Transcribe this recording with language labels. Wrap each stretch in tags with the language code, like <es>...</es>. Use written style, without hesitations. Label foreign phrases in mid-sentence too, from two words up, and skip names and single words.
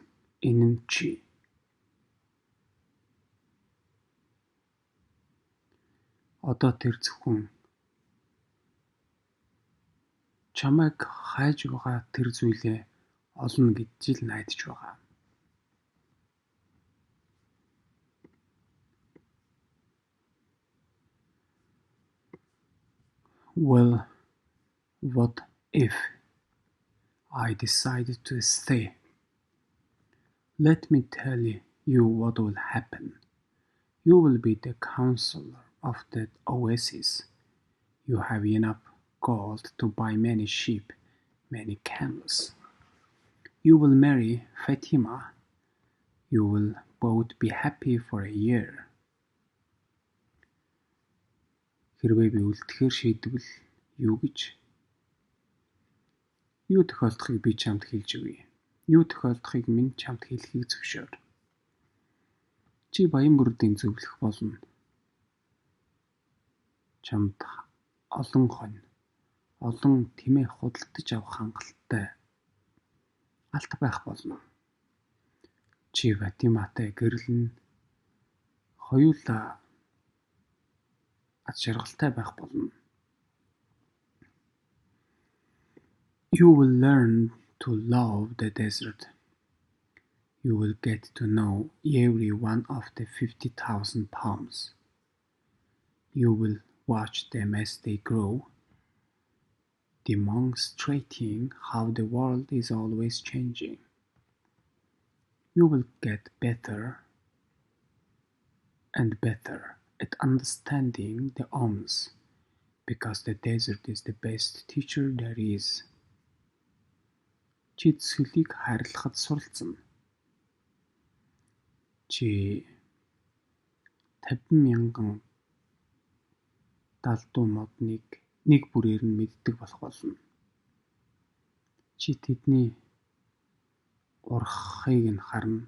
<mn>Энэ нь чи. Одоо тэр зөвхөн чамайг хайж байгаа тэр зүйлээ олно гэж л найдаж байгаа.</mn> <en>Well, what if I decided to stay? Let me tell you what will happen. You will be the counselor of that oasis. You have enough gold to buy many sheep, many camels. You will marry Fatima. You will both be happy for a year.</en> <mn>Хэрвээ би үлдэхээр шийдвэл юу тохиолдохыг би чамд хэлж өгье. Юу тохиолдохыг минь чамд хэлхийг зөвшөөр. Чи баян бүрдийн зөвлөх болно. Чамд олон хонь, олон тэмээ худалдаж авах хангалттай алт байх болно. Чи Фатиматай гэрлэн хоёулаа аз жаргалтай байх болно.</mn> <en>You will learn to love the desert. You will get to know every one of the 50,000 palms. You will watch them as they grow, demonstrating how the world is always changing. You will get better and better at understanding the Oms, because the desert is the best teacher there is.</en> <mn>Чи цөлийг хайрлахад суралцсан. Чи 50,000 далдуу модныг нэг бүрээр нь мэддэг болох болно. Чи тэдний урхахыг нь харна.</mn>